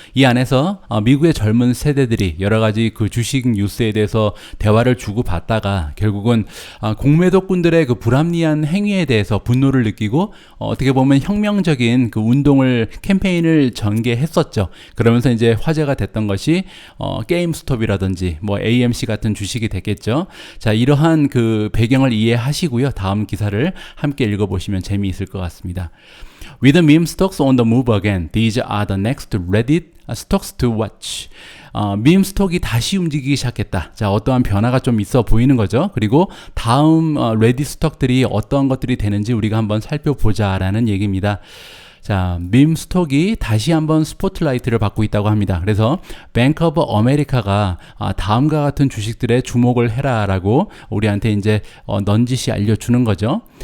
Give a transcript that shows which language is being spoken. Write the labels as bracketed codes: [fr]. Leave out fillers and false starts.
[ko] 이 안에서 미국의 젊은 세대들이 여러 가지 그 주식 뉴스에 대해서 대화를 주고받다가 결국은 공매도꾼들의 그 불합리한 행위에 대해서 분노를 느끼고 어떻게 보면 혁명적인 그 운동 운동을 캠페인을 전개했었죠. 그러면서 이제 화제가 됐던 것이 게임스톱이라든지 뭐 AMC 같은 주식이 됐겠죠. 자, 이러한 그 배경을 이해하시고요. 다음 기사를 함께 읽어보시면 재미있을 것 같습니다. [en] With the meme stocks on the move again, these are the next Reddit stocks to watch. [ko] 밈 스톡이 다시 움직이기 시작했다. 자, 어떠한 변화가 좀 있어 보이는 거죠. 그리고 다음 레딧 스톡들이 어떤 것들이 되는지 우리가 한번 살펴보자라는 얘기입니다. 자, 밈 스톡이 다시 한번 스포트라이트를 받고 있다고 합니다. 그래서 뱅크 오브 아메리카가 다음과 같은 주식들에 주목을 해라라고 우리한테 이제 넌지시 알려주는 거죠.